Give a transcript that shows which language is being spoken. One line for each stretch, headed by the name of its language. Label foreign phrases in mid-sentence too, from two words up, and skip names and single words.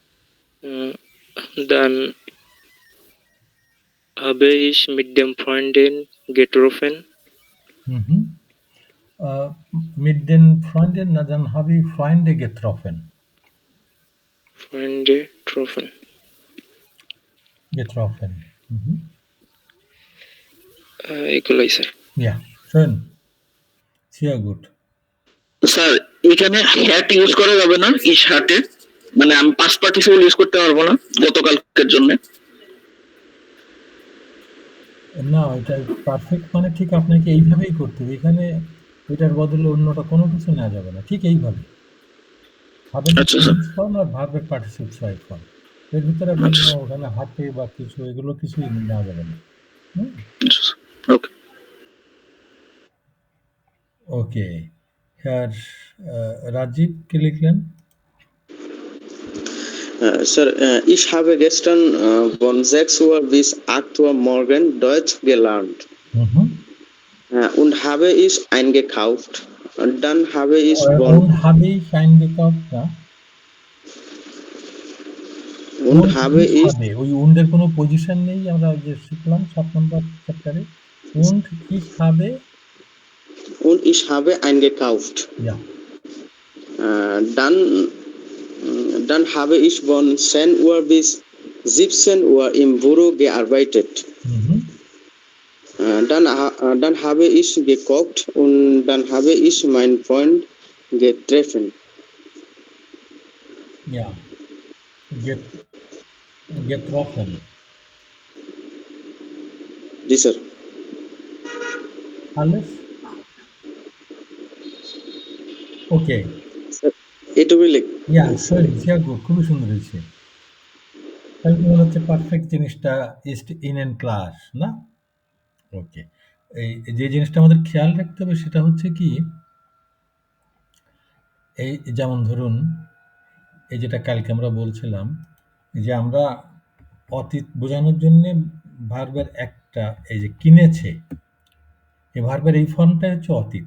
German: Dann habe ich mit dem Freunden getroffen. হুম। Mit den Freunden, na dann habe ich Freunde getroffen. Freunde getroffen. হুম।
Bangla: এগুলোই স্যার।
German: Ja, schön. Sehr gut.
Bangla: স্যার এখানে হ্যাট ইউজ করা যাবে না ইস হাটে, মানে আমি
English: past participle
Bangla: ইউজ করতে পারবো না গতকালকের জন্য। না, এটা পারফেক্ট মানে ঠিক আপনাকে এইভাবেই করতে হবে। এখানে এটার বদলে অন্যটা কোনো কিছু নেওয়া যাবে না। ঠিক এইভাবে। ভার্বের আচ্ছা স্যার।
English: present form
Bangla: আর ভার্বের
English: participate right form.
Bangla: এর ভিতরে আপনার কোনো ওখানে হাতে বা কিছু এগুলো কিছুই নেওয়া যাবে না। হুম? ওকে। ওকে। হ্যাঁ, রাজীব কি লিখলেন?
German: Sir, ich habe gestern von 6 Uhr bis 8 Uhr morgen Deutsch gelernt হুম। und habe ich eingekauft. Und dann habe ich Und habe ich eingekauft, না? und habe ich
Bangla: হবে ওই উন্ডের কোনো পজিশন নেই, আমরা যে শিখলাম 7 নম্বর চ্যাপ্টারে।
German: Und ich habe eingekauft. ja. Dann habe ich von 10 Uhr bis 17 Uhr im Büro gearbeitet. Mhm. Dann habe ich gekocht und dann habe ich meinen Freund getroffen. Ja. Getroffen.
Bangla: জি স্যার।
German: Alles? ওকে।
Bangla: এটুকুই লিখ।
English: yeah, sorry,
German: sehr gut,
Bangla: খুবই সুন্দর হয়েছে। তাহলে মনে হচ্ছে পারফেক্ট জিনিসটা
German: ist Ihnen klar,
Bangla: না? ওকে। এই যে জিনিসটা আমাদের খেয়াল রাখতে হবে সেটা হচ্ছে কি, এই যেমন ধরুন এই যেটা কালকে আমরা বলছিলাম যে আমরা অতীত বোঝানোর জন্য ভার্বের একটা এই যে কিনেছে, এই ভার্বের এই ফর্মটা হচ্ছে অতীত।